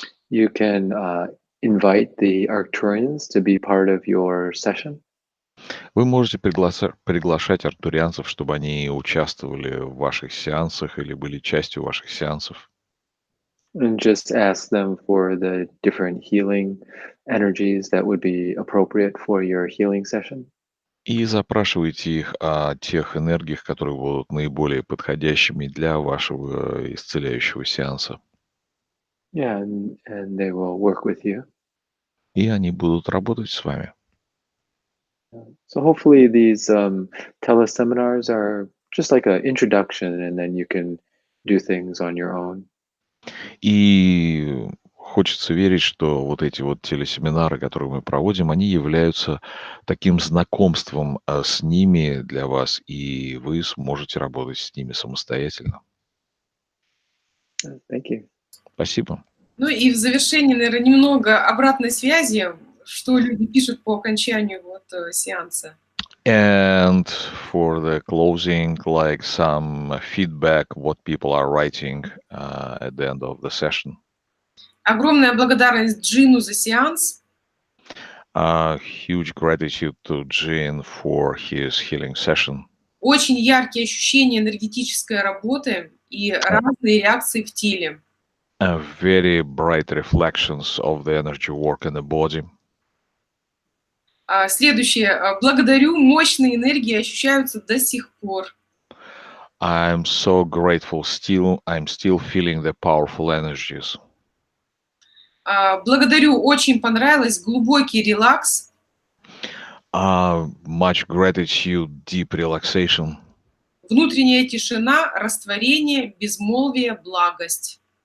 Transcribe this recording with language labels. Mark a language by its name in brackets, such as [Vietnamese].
[English] you can invite the Arcturians to be part of your session. [Russian] вы можете приглашать арктурианцев, чтобы они участвовали в ваших сеансах или были частью ваших сеансов. [English] And just ask them for the different healing energies that would be appropriate for your healing session. [Russian] И запрашивайте их о тех энергиях, которые будут наиболее подходящими для вашего исцеляющего сеанса. [English] Yeah, and they will work with you. [Russian] И они будут работать с вами. [English] So hopefully these teleseminars are just like an introduction, and then you can do things on your own. [Russian] И хочется верить, что вот эти вот телесеминары, которые мы проводим, они являются таким знакомством с ними для вас, и вы сможете работать с ними самостоятельно. [English] Thank you. [Russian] Спасибо. Ну и в завершении, наверное, немного обратной связи, что люди пишут по окончанию сеанса. [English] And for the closing, like some feedback, what people are writing at the end of the session. [Russian] Огромная благодарность Джину за сеанс. [English] Huge gratitude to Jin for his healing session. [Russian] Очень яркие ощущения энергетической работы и разные реакции в теле. [English] Very bright reflections of the energy work in the body. [Russian] Следующее. Благодарю, мощные энергии ощущаются до сих пор. [English] I'm so grateful still. I'm still feeling the powerful energies. [Russian] Благодарю, очень понравилось, глубокий релакс. [English] Much gratitude, deep relaxation. [Russian] Внутренняя тишина, растворение, безмолвие, благость.